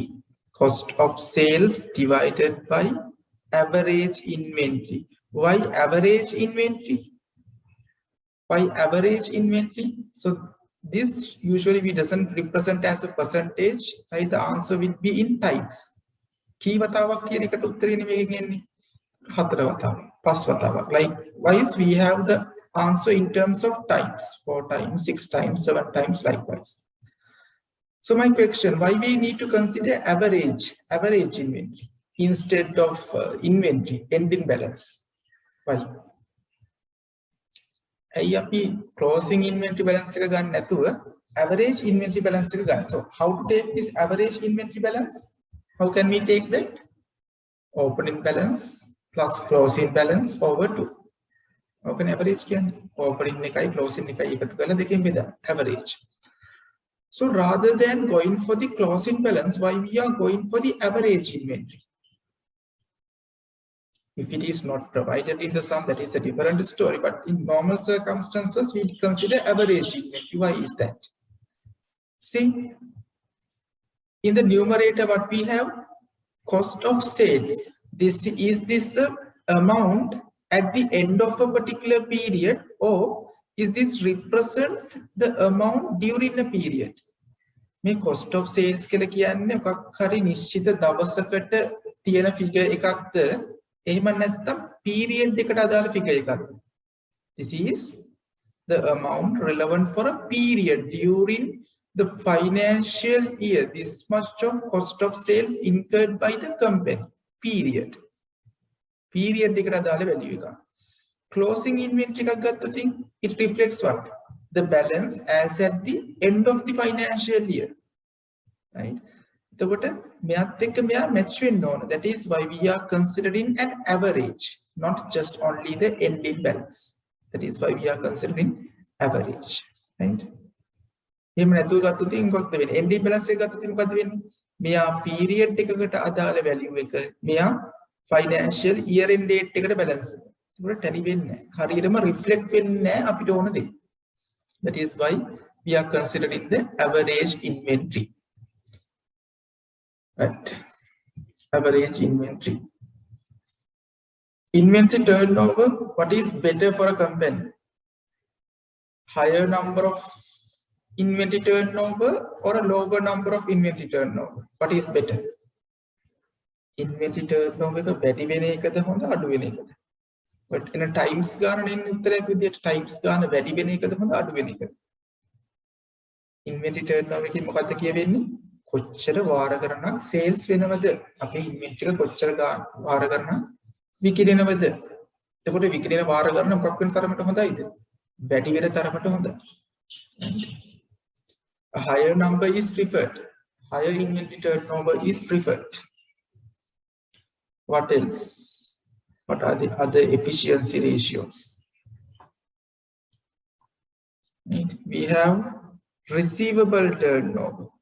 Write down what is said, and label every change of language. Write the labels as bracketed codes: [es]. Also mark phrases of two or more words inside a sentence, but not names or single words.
[en] Cost of sales divided by average inventory. Why average inventory? Why average inventory? So this usually we doesn't represent as a percentage, right? The answer will be in times. [si] Key වතාවක් කියන එකට උත්තරේ නෙමෙයි එන්නේ. 4 වතාවක්, 5 වතාවක්. [en] Likewise, we have the answer in terms of times, 4 times, 6 times, 7 times, likewise. So my question, why we need to consider average inventory instead of inventory, ending balance? [si] Why? අපි [en] closing inventory balance [si] එක ගන්න නැතුව [en] average inventory balance [si] එක ගන්න. [en] So how to take this average inventory balance? How can we take that? Opening balance plus closing balance over 2. How can average [si] කියන්නේ? Opening එකයි closing එකයි එකතු කරලා දෙකෙන් බෙදා average. [en] So rather than going for the closing balance, why we are going for the average inventory? If it is not provided in the sum, that is a different story. But in normal circumstances, we consider average inventory. Why is that? See, in the numerator, what we have? Cost of sales. This is the amount at the end of a particular period, or is this represent the amount during a period? [si] මේ [en] cost of sales [si] කියලා කියන්නේ මොකක් හරි නිශ්චිත දවසකට තියෙන figure එකක්ද, එහෙම නැත්නම් period එකට අදාළ figure එකක්ද? [en] This is the amount relevant for a period during the financial year. This much of cost of sales incurred by the company. [si] Period එකට අදාළ value එකක්. [en] Closing inventory [si] එකක් ගත්තොත් [en] it reflects what? The balance as at the end of the financial year, right? [si] එතකොට මෙයාත් එක්ක මෙයා match වෙන්න ඕන. [en] That is why we are considering an average, not just only the ending balance. That is why we are considering average, right? [si] එහෙම නැතුව ගත්තොත් මොකක්ද වෙන්නේ? [en] ending balance [si] එක ගත්තොත් මොකද වෙන්නේ? මෙයා period එකකට අදාළ value එක මෙයා [en] financial year end date [si] එකට balance එක. ඒක tally වෙන්නේ නැහැ. හරියටම reflect වෙන්නේ නැහැ අපිට ඕන දේ. [en] That is why we are considering the average inventory. Right. Average inventory. Inventory turnover, what is better for a company? Higher number of inventory turnover or a lower number of inventory turnover? What is better? Inventory turnover [si] එක වැඩි වෙන එකද හොඳ අඩු වෙන එකද? [en] But in a times [si] ගාන නෙන්න උත්තරයක් විදියට times ගාන වැඩි වෙන එකද හොඳ අඩු වෙන එකද? [en] Inventory turnover [si] එකකින් මොකක්ද කියවෙන්නේ? කොච්චර වාර ගණනක් sales වෙනවද? අපේ inventory එක කොච්චර වාර ගණනක් විකිරෙනවද? එතකොට විකිරෙන වාර ගණන මොකක් වෙන තරමට හොඳයිද? වැඩි වෙන තරමට හොඳයි. [en] A higher number is preferred. Higher inventory turnover is preferred. What else? What are the other efficiency ratios? We have receivable turnover.